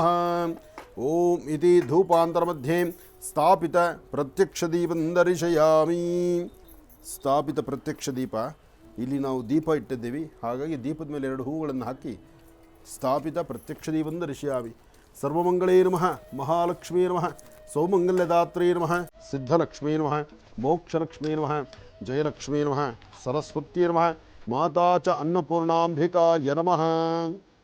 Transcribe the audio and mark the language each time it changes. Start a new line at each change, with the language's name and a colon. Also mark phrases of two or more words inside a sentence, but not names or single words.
Sanskrit: ಓಂ ಇತಿ ಧೂಪಾಂತರ ಮಧ್ಯೆ ಸ್ಥಾಪಿತ ಪ್ರತ್ಯಕ್ಷ ದೀಪಂ ದರ್ಶಯಾಮಿ. ಸ್ಥಾಪಿತ ಪ್ರತ್ಯಕ್ಷ ದೀಪ,
Kannada: ಇಲ್ಲಿ ನಾವು ದೀಪ ಇಟ್ಟಿದ್ದೀವಿ, ಹಾಗಾಗಿ ದೀಪದ ಮೇಲೆ 2 ಹೂಗಳನ್ನು ಹಾಕಿ
Sanskrit: ಸ್ಥಾಪಿತ ಪ್ರತ್ಯಕ್ಷ ದೀಪಂ ದರ್ಶಯಾಮಿ. ಸರ್ವಮಂಗಳೇ ನಮಃ, ಮಹಾಲಕ್ಷ್ಮೀ ನಮಃ, ಸೌಮಂಗಲ್ಯದಾತ್ರೇ ನಮಃ, ಸಿದ್ಧಲಕ್ಷ್ಮೀ ನಮಃ, ಮೋಕ್ಷಲಕ್ಷ್ಮೀ ನಮಃ, ಜಯಲಕ್ಷ್ಮೀ ನಮಃ, ಸರಸ್ವತ್ಯೈ ನಮಃ, ಮಾತಾ ಚ ಅನ್ನಪೂರ್ಣಾಂಬಿಕಾಯ ನಮಃ.